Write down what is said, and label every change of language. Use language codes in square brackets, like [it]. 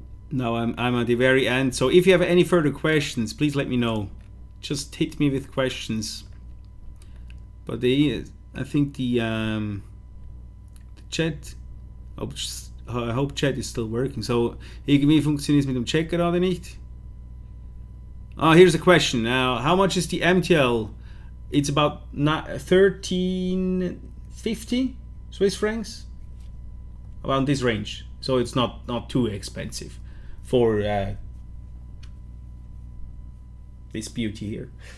[en] Now I'm at the very end. So if you have any further questions, please let me know. Just hit me with questions. But I think the Chat, I hope Chat is still working. [de] So irgendwie funktioniert es mit dem Chat gerade nicht. [en] Here's a question. Now, how much is the MTL? It's about 1350 Swiss francs, around this range. So it's not too expensive for this beauty here.